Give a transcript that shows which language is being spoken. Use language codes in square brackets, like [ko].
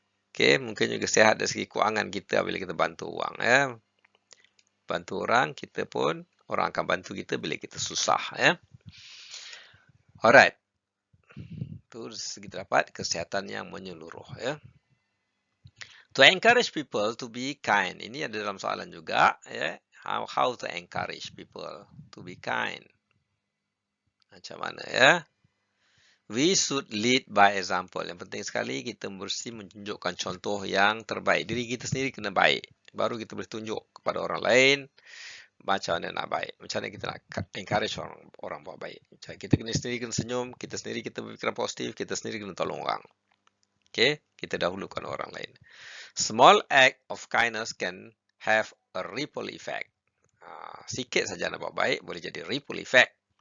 [ms] Okey, mungkin juga sihat dari segi kewangan kita bila kita bantu orang, ya. Bantu orang, kita pun orang akan bantu kita bila kita susah, ya. Alright. Itu kita dapat kesihatan yang menyeluruh, ya. [en] To encourage people to be kind. [ms] Ini ada dalam soalan juga, ya. [en] How to encourage people to be kind. [ms] Macam mana, ya? [en] We should lead by example. [ms] Yang penting sekali kita mesti menunjukkan contoh yang terbaik. Diri kita sendiri kena baik. Baru kita boleh tunjuk kepada orang lain macam mana nak baik. Macam mana kita nak encourage orang buat baik. Macam kita sendiri kena senyum, kita sendiri kita berfikiran positif, kita sendiri kena tolong orang. Okay? Kita dahulukan orang lain. [en] Small act of kindness can have a ripple effect. [ms] Sikit saja nak buat baik, boleh jadi ripple effect.